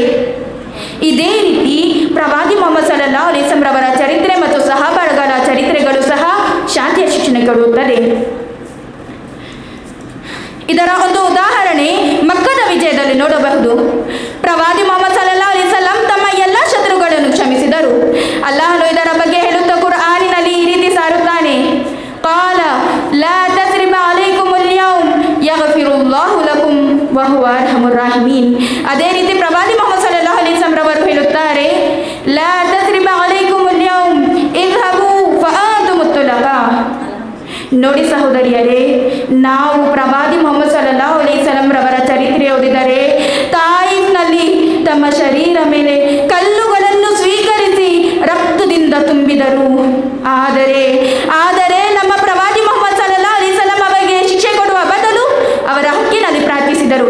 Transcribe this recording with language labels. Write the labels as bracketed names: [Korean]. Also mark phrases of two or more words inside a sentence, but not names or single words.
[Kannada] ಇದೇ ರೀತಿ ಪ್ರವಾದಿ ಮೊಹಮ್ಮದ್ [Arabic] صلى الله عليه وسلم [Kannada] ರವರ ಚರಿತ್ರೆ ಮತ್ತು ಸಹಾಬಾಗಳ ಚರಿತ್ರೆಗಳು ಸಹ ಶಾಂತಿಯ ಶಿಕ್ಷಣ ಕೊಡುತ್ತದೆ. ಇದರ ಒಂದು ಉದಾಹರಣೆ ಮಕ್ಕದ ವಿಜಯದಲ್ಲಿ ನೋಡಬಹುದು. ಪ್ರವಾದಿ ಮೊಹಮ್ಮದ್ [Arabic] صلى الله عليه وسلم [Kannada] ತಮ್ಮ ಎಲ್ಲ ಶತ್ರುಗಳನ್ನು ಕ್ಷಮಿಸಿದರು. ಅಲ್ಲಾಹನು ಇದರ ಬಗ್ಗೆ ಹೇಳುತ್ತಾ ಕುರ್ಆನಿನಲ್ಲಿ ಈ ರೀತಿ ಸಾರುತ್ತಾನೆ, [Arabic] قال لا تثريب عليكم اليوم يغفر الله لكم وهو ارحم الراحمين. [Kannada] ಅದೇ ರೀತಿ ಪ್ರವಾದಿ ಮೊಹಮ್ಮದ್ [Arabic] صلى الله عليه وسلم [Kannada] ರವರು ಹೇಳುತ್ತಾರೆ, [Arabic] لا تثريب عليكم اليوم اذهبوا فأنتم الطلقاء. [Kannada] ನೋಡಿ ಸಹೋದರಿಯರೇ, ನಾವು ಪ್ರವಾದಿ ಮೊಹಮ್ಮದ್ [Arabic] صلى الله عليه وسلم [Kannada] ರವರ ಚರಿತ್ರೆ ಓದಿದರೆ ತಾಯಿಫ್ನಲ್ಲಿ ತಮ್ಮ ಶರೀರ ಮೇಲೆ ಕಲ್ಲುಗಳನ್ನು ಸ್ವೀಕರಿಸಿ ರಕ್ತದಿಂದ ತುಂಬಿದರು. ಆದರೆ ನಮ್ಮ ಪ್ರವಾದಿ ಮೊಹಮ್ಮದ್ [Arabic] صلى الله عليه وسلم [Kannada] ಅವರಿಗೆ ಶಿಕ್ಷೆ ಕೊಡುವ ಬದಲು ಅವರ ಹಕ್ಕಿನಲ್ಲಿ ಪ್ರಾರ್ಥಿಸಿದರು.